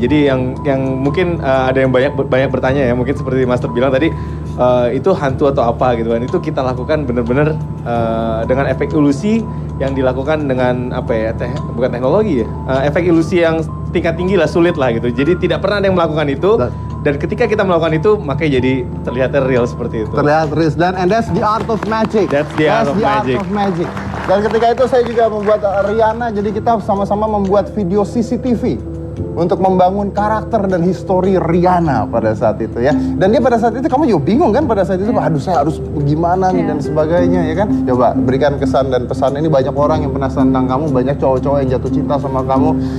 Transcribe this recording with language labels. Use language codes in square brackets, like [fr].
[id] Jadi yang mungkin ada yang banyak bertanya ya, mungkin seperti Master bilang tadi, itu hantu atau apa gitu kan. Itu kita lakukan benar-benar dengan efek ilusi yang dilakukan dengan bukan teknologi ya, efek ilusi yang tingkat tinggi lah, sulit lah gitu. Jadi tidak pernah ada yang melakukan itu, dan ketika kita melakukan itu makanya jadi terlihat real seperti itu. Terlihat real, [en] and that's the art of magic. That's the art of magic. [id] Dan ketika itu saya juga membuat Rihanna, jadi kita sama-sama membuat video CCTV untuk membangun karakter dan histori Rihanna pada saat itu ya. Dan dia pada saat itu, kamu juga bingung kan pada saat itu, aduh saya harus gimana nih dan sebagainya ya kan. Coba berikan kesan dan pesan, ini banyak orang yang penasaran tentang kamu, banyak cowok-cowok yang jatuh cinta sama kamu.